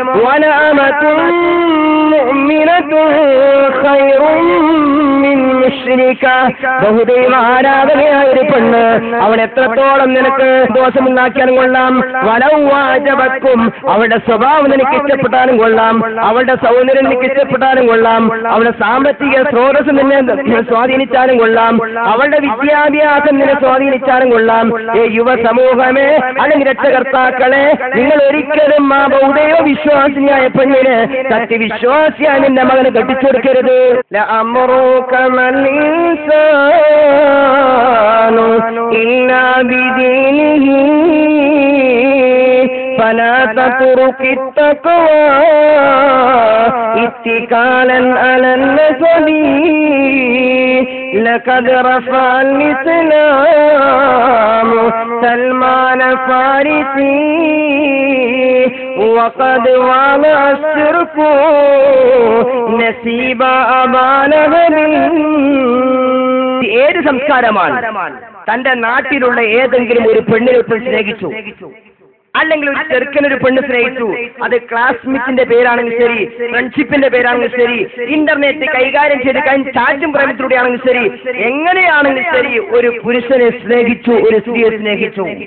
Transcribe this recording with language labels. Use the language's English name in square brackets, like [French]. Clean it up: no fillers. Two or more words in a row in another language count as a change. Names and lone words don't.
[Malayalam] ബഹുദൈവ ആരാധനയായ ഒരു പെണ്ണ്, അവൾ എത്രത്തോളം നിനക്ക് ദോഷമുണ്ടാക്കിയാലും കൊള്ളാം, വലവാജപക്കും, അവളുടെ സ്വഭാവം നിനക്ക് ഇഷ്ടപ്പെട്ടാലും കൊള്ളാം, അവളുടെ സൗന്ദര്യം നിനക്ക് ഇഷ്ടപ്പെട്ടാലും കൊള്ളാം, അവളുടെ സാമ്പത്തിക സ്രോതസ് നിന്നെ സ്വാധീനിച്ചാലും കൊള്ളാം, അവളുടെ വിദ്യാഭ്യാസം നിന്നെ സ്വാധീനിച്ചാലും കൊള്ളാം. യുവ സമൂഹമേ, അല്ലെങ്കിൽ രക്ഷകർത്താക്കളെ, നിങ്ങൾ ഒരിക്കലും ആ ബൗദ്ധൈവ വിശ്വാസിയായ പെണ്ണിന് സത്യവിശ്വാസിയായ നിന്റെ മകന് കെട്ടിച്ചു കൊടുക്കരുത്. [Arabic] إلا بدينه فلا تترك التقوى اتكالا على النسب لقد رفع الإسلام سلمان فارسي وقد وضع الشرك نسيب أبا لهب. [Malayalam] ഏത് സംസ്കാരമാണ് തന്റെ നാട്ടിലുള്ള ഏതെങ്കിലും ഒരു പെണ്ണിനെ സ്നേഹിച്ചു, അല്ലെങ്കിൽ ഒരു ചെറുക്കനൊരു പെണ്ണ് സ്നേഹിച്ചു, അത് ക്ലാസ്മേറ്റിന്റെ പേരാണെങ്കിൽ ശരി, ഫ്രണ്ട്ഷിപ്പിന്റെ പേരാണെങ്കിൽ ശരി, ഇന്റർനെറ്റ് കൈകാര്യം ചെയ്ത് ചാറ്റും പ്രേമത്തിലൂടെ ആണെങ്കിൽ ശരി, എങ്ങനെയാണെങ്കിൽ ശരി, ഒരു പുരുഷനെ സ്നേഹിച്ചു, ഒരു സ്ത്രീയെ സ്നേഹിച്ചു.